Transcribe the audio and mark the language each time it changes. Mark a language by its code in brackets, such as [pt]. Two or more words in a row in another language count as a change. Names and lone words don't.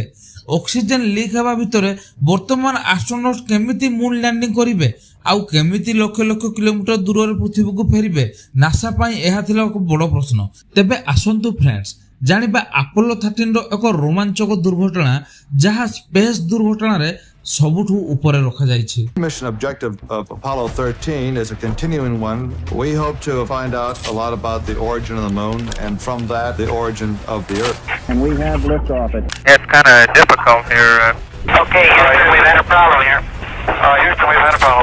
[or] ଅକ୍ସିଜେନ ଲିକ୍ ହେବା ଭିତରେ ବର୍ତ୍ତମାନ ଆଷ୍ଟ୍ରୋନଟ୍ସ କେମିତି [en] moon landing [or] କରିବେ ଆଉ କେମିତି ଲକ୍ଷ ଲକ୍ଷ କିଲୋମିଟର ଦୂରରେ ପୃଥିବୀକୁ ଫେରିବେ, ନାସା ପାଇଁ ଏହା ଥିଲା ଏକ ବଡ଼ ପ୍ରଶ୍ନ। ତେବେ ଆସନ୍ତୁ ଫ୍ରେଣ୍ଡସ୍, ଜାଣିବା ଆପୋଲୋ 13 ର ଏକ ରୋମାଞ୍ଚକ ଦୁର୍ଘଟଣା ଯାହା ସ୍ପେସ୍ ଦୁର୍ଘଟଣାରେ ସବୁଠୁ ଉପରେ ରଖାଯାଇଛି। [en] Mission objective of Apollo 13 is a continuing one. We hope to find out a lot about the origin of the moon and from that the origin of the Earth. And we have liftoff. It's kind of difficult here. Okay, Houston, we've had a problem here. Houston, we've had a problem.